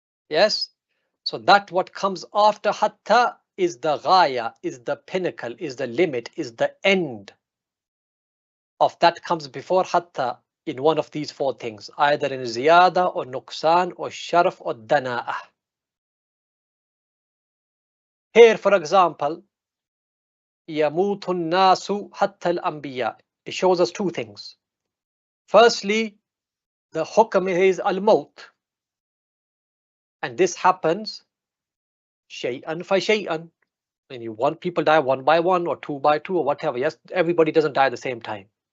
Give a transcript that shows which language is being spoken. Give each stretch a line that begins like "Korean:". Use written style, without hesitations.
English: Yes, so that what comes after hatta is the ghaya, is the pinnacle, is the limit, is the end of that comes before hatta in one of these four things, either in ziyada or nuqsan or sharaf or dana'ah. Here, for example,
Arabic: يَمُوتُ النَّاسُ حَتَّى الْأَنْبِيَاء.
English: It shows us two things. Firstly, the hukm is al-maut, and this happens shay'an fa shay'an. When you want people die one by one or two by two or whatever. Yes, everybody doesn't die at the same time.